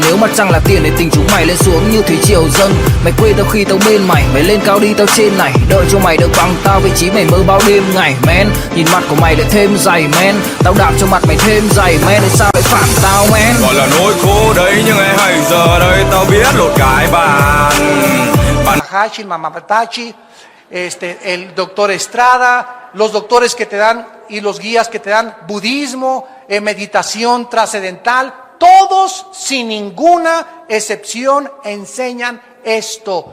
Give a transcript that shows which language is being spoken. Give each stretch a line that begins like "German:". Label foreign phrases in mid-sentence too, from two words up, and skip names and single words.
Vietnamese: Nếu mặt trăng là tiền thì tình chúng mày lên xuống như thủy triều dâng. Mày quên tao khi tao bên mày, mày lên cao đi tao trên này. Đợi cho mày được bằng tao vị trí mày mơ bao đêm ngày man. Nhìn mặt của mày lại thêm dày man, tao đạp cho mặt mày thêm dày man. Tại sao lại phản tao man? Gọi là nỗi khổ đấy nhưng ai hay giờ đây tao biết lột cái bàn.
Spanish: Maharaji, Mamatachi, el doctor Estrada, los doctores que te dan y los guías que te dan budismo, meditación trascendental, todos sin ninguna excepción enseñan esto.